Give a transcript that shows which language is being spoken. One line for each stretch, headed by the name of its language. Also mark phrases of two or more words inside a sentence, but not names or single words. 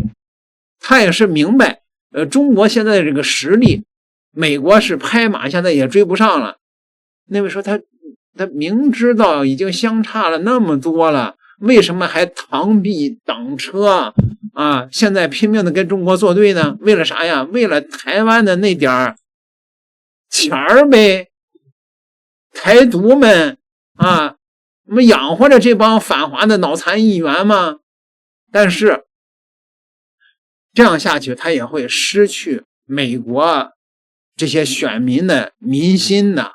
Chinese: 他也是明白，中國現在的這個實力，美國是拍馬現在也追不上了。那位說他明知道已經相差了那麼多了，為什麼還螳臂擋車啊？現在拼命的跟中國作對呢？為了啥呀？為了台灣的那點錢兒唄。台獨們啊，我們養活着這幫反華的腦殘議員嘛。但是這樣下去，他也會失去美國這些選民的民心的。